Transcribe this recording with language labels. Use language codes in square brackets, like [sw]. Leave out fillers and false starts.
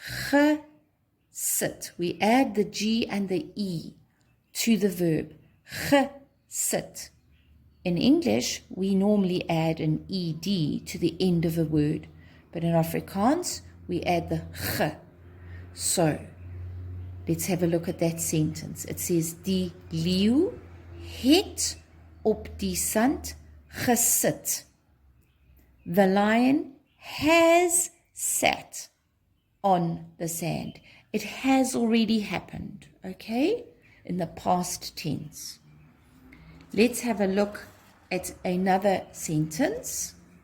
[en] Gesit. We add the G and the E to the verb. Gesit. In English, we normally add an ED to the end of a word. But in Afrikaans, we add the ge. So, let's have a look at that sentence. It says, [af] die leeu het op die sand gesit. [en] The lion has sat on the sand. It has already happened, okay? In the past tense. Let's have a look at another sentence.